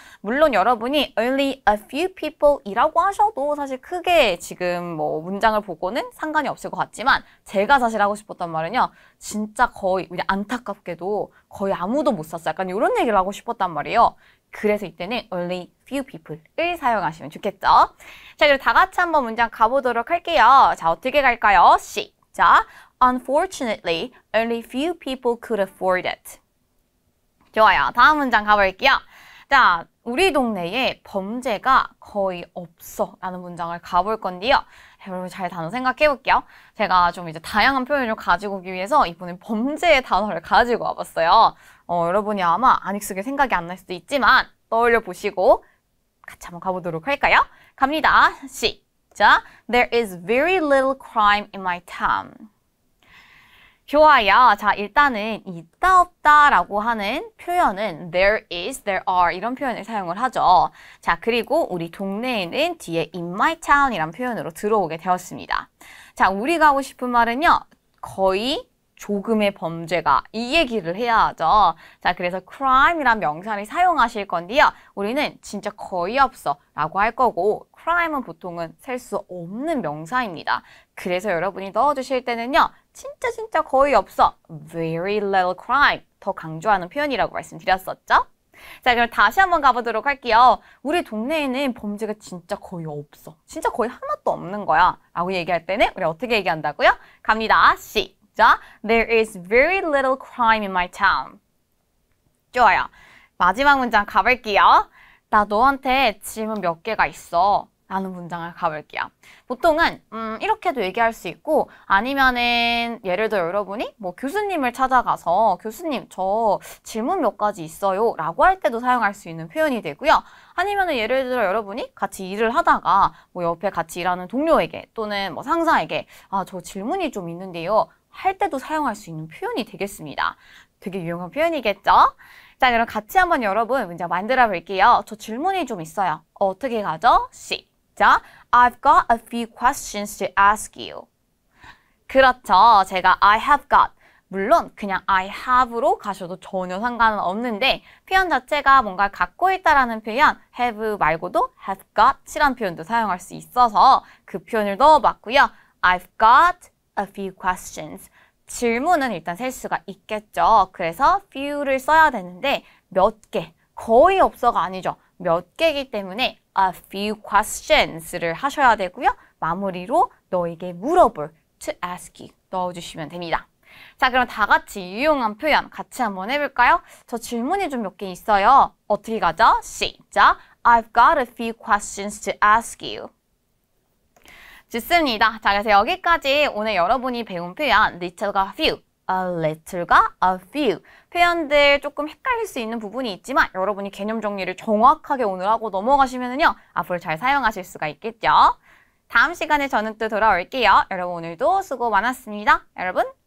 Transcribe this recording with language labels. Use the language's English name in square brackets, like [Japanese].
[Korean] 물론 여러분이 only a few people 이라고 하셔도 사실 크게 지금 문장을 보고는 상관이 없을 것 같지만 제가 사실 하고 싶었던 말은요. 진짜 거의 안타깝게도 거의 아무도 못 샀어요. 약간 이런 얘기를 하고 싶었단 말이에요. 그래서 이때는 [English] only few people [Korean] 을 사용하시면 좋겠죠. 자, 그리고 다 같이 한번 문장 가보도록 할게요. 자, 어떻게 갈까요? 시작. [English] Unfortunately, only few people could afford it. [Korean] 좋아요. 다음 문장 가볼게요. 자, 우리 동네에 범죄가 거의 없어 라는 문장을 가볼 건데요. 여러분 잘 단어 생각해 볼게요. 제가 좀 이제 다양한 표현을 가지고 오기 위해서 이번엔 범죄의 단어를 가지고 와봤어요. 여러분이 아마 안 익숙해 생각이 안 날 수도 있지만 떠올려 보시고 같이 한번 가보도록 할까요? 갑니다. 시작. [English] There is very little crime in my town. [Korean] 좋아요. 자, 일단은 있다 없다 라고 하는 표현은 [English] there is, there are [Korean] 이런 표현을 사용을 하죠. 자, 그리고 우리 동네에는 뒤에 [English] in my town [Korean] 이란 표현으로 들어오게 되었습니다. 자, 우리가 하고 싶은 말은요. 거의 조금의 범죄가 이 얘기를 해야 하죠. 자, 그래서 crime이란 명사를 사용하실 건데요. 우리는 진짜 거의 없어 라고 할 거고 crime은 보통은 셀 수 없는 명사입니다. 그래서 여러분이 넣어주실 때는요. 진짜 거의 없어. [English] very little crime. [Korean] 더 강조하는 표현이라고 말씀드렸었죠. 자, 그럼 다시 한번 가보도록 할게요. 우리 동네에는 범죄가 진짜 거의 없어. 진짜 거의 하나도 없는 거야. 라고 얘기할 때는 우리 어떻게 얘기한다고요? 갑니다. 시작. [English] There is very little crime in my town. [Korean] 좋아요. 마지막 문장 가볼게요. 나 너한테 질문 몇 개가 있어. 라는 문장을 가볼게요. 보통은 이렇게도 얘기할 수 있고 아니면은 예를 들어 여러분이 뭐 교수님을 찾아가서 교수님 저 질문 몇 가지 있어요 라고 할 때도 사용할 수 있는 표현이 되고요. 아니면은 예를 들어 여러분이 같이 일을 하다가 뭐 옆에 같이 일하는 동료에게 또는 뭐 상사에게 아, 저 질문이 좀 있는데요 할 때도 사용할 수 있는 표현이 되겠습니다. 되게 유용한 표현이겠죠? 자, 그럼 같이 한번 여러분 문장 만들어 볼게요. 저 질문이 좀 있어요. 어떻게 가죠? 시작. [English] I've got a few questions to ask you. [Korean] 그렇죠. 제가 [English] I have got. [Korean] 물론 그냥 [English] I have [Korean] 로 가셔도 전혀 상관은 없는데 표현 자체가 뭔가 갖고 있다라는 표현 have 말고도 have got이라는 표현도 사용할 수 있어서 그 표현을 넣어봤고요. [English] I've got a few questions. [Korean] 질문은 일단 셀 수가 있겠죠. 그래서 few를 써야 되는데 몇 개, 거의 없어가 아니죠. 몇 개이기 때문에 [English] a few questions [Korean] 를 하셔야 되고요. 마무리로 너에게 물어볼 [English] to ask you [Korean] 넣어주시면 됩니다. 자, 그럼 다 같이 유용한 표현 같이 한번 해볼까요? 저 질문이 좀 몇 개 있어요. 어떻게 가죠? 시작! [English] I've got a few questions to ask you. [Korean] 좋습니다. 자, 그래서 여기까지 오늘 여러분이 배운 표현 little과 few, a little과 a few 표현들 조금 헷갈릴 수 있는 부분이 있지만 여러분이 개념 정리를 정확하게 오늘 하고 넘어가시면은요 앞으로 잘 사용하실 수가 있겠죠. 다음 시간에 저는 또 돌아올게요. 여러분 오늘도 수고 많았습니다. 여러분